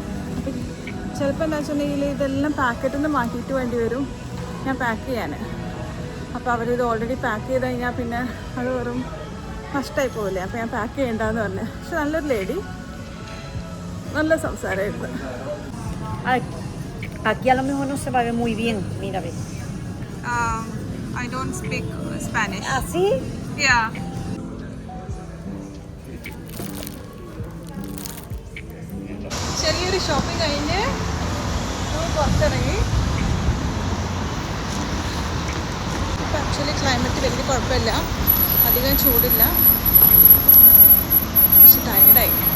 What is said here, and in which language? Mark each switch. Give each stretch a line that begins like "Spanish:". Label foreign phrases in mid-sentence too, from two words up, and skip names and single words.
Malayalam: അപ്പം ചിലപ്പോൾ എന്താ വെച്ചിട്ടുണ്ടെങ്കിൽ ഇതെല്ലാം പാക്കറ്റിൽ നിന്ന് മാറ്റിയിട്ട് വേണ്ടി വരും ഞാൻ പാക്ക് ചെയ്യാൻ. അപ്പോൾ അവരിത്
English: already pack
Malayalam: ചെയ്ത് കഴിഞ്ഞാൽ പിന്നെ അത് വെറും നഷ്ടമായി പോകില്ലേ. അപ്പോൾ ഞാൻ പാക്ക് ചെയ്യണ്ടെന്ന് പറഞ്ഞു. പക്ഷെ നല്ലൊരു ലേഡി, നല്ല സംസാരമായിരുന്നു.
Spanish: Aquí a lo mejor no se va a ver muy bien, mira, ve.
English: I don't speak Spanish.
Spanish: ¿Ah, sí?
English: Yeah.
Malayalam: ചെറിയൊരു ഷോപ്പിംഗ് കഴിഞ്ഞ് പുറത്തിറങ്ങി. ഇപ്പം
English: actually climate
Malayalam: വലിയ കുഴപ്പമില്ല, അധികം ചൂടില്ല, പക്ഷെ ടയർഡായി.